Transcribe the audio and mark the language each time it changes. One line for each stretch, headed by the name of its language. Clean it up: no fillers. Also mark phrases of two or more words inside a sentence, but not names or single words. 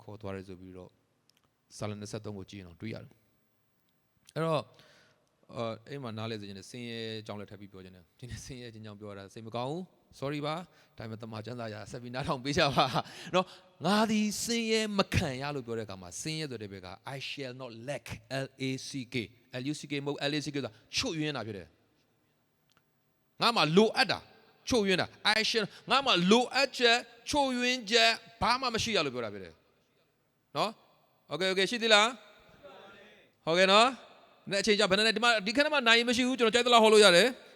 Burmese: ခေါ်သွားရဲဆိုပြီးတော့စာလ23ကိုကြည့်ရင်တော့တွေ့ရတယ်အဲ့တော့အဲ့မှာနားလဲစေခြင်းနဲ့ဆင်းရဲအကြောင်းလည်းထပ်ပြီးပြောခြင်းနဲ့ဒီနေ့ဆင်းရဲခြင်းကြောင့် ပြောတာစိတ်မကောင်းဘူး sorry ပါဒါပေမဲ့တမန်ကျမ်းစာရာဆက်ပြီးနားထောင်ပေးကြပါနော်ငါသည်ဆင်းရဲမခံရလို့ပြောတဲ့အခါမှာဆင်းရဲဆိုတဲ့ဘက်က
English: I shall not lack
Burmese: LACK မဟုတ် LACK ဆိုတာချုပ်ယွင်းတာဖြစ်တယ်ငါမှလိုအပ်တာချုပ်ယွင်းတာ
English: I shall
Burmese: ငါမှလိုအပ်ချက်ချုပ်ယွင်းချက်ဘာမှမရှိရလို့ပြောတာဖြစ်တယ်နော်Okay ရှိသေးလားဟုတ်ကဲ့နော်နဲ့အချိန်ကြဘယ်နဲ့ဒီခဏမှနိုင်မရှိဘူးကျွန်တော်ကြိုက်သလားဟောလို့ရတယ်